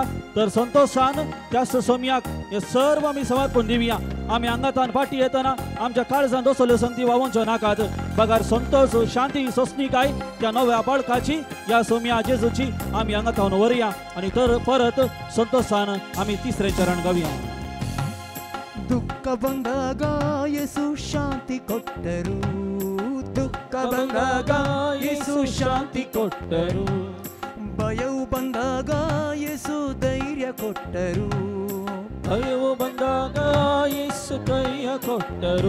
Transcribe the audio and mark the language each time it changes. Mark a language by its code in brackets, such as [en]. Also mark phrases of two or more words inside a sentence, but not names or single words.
[kok] तर संतोषान त्याच सम्याक हे सर्व आमी समर्पून दिवया. आमी हांगातान फाटी येतना आमच्या काळजांत असल्यो संगती वावोवच्यो नाकात. बगार संतोष शांती सोसणीकाय त्या नव्या बाळकाची या सोम्या जेजूची आमी हांगातान व्हरया आनी तर परत संतोषान आमी तिसरे चरण गावया. [kn] ದುಃಖ ಬಂದಾಗ ಯೇಸು ಶಾಂತಿ ಕೊಟ್ಟರು. ದುಃಖ ಬಂದಾಗ ಯೇಸು ಶಾಂತಿ ಕೊಟ್ಟರು. ಭಯವು ಬಂದಾಗ ಯೇಸು ಧೈರ್ಯ ಕೊಟ್ಟರು. ಭಯವು ಬಂದಾಗ ಯೇಸು ಧೈರ್ಯ ಕೊಟ್ಟರು.